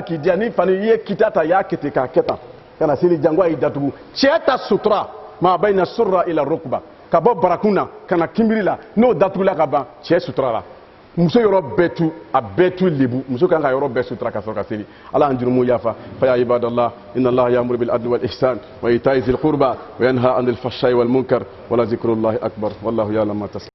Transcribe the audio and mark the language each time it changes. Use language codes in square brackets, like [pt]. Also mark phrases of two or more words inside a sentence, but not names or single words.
[bm] k'i diya ni fani i ye kita ta i y'a kɛ ten k'a kɛ tan ka na sini jango a y'i datugu cɛ ta sutura [ar] ما بين السرة إلى الركبة [bm] ka bɔ barakun na ka na kinbiri la n'o datugula ka ban cɛ sutura la muso yɔrɔ bɛɛ tu a bɛɛ tu lebu muso kan ka yɔrɔ bɛɛ sutura ka sɔrɔ ka seli ala an jurumu yafa fa [ar] يا عباد الله إن الله يأمر بالعدل والإحسان وإيتاء ذي القربى وينهى عن الفحشاء والمنكر ولذكر الله أكبر والله يعلم ما تصنعون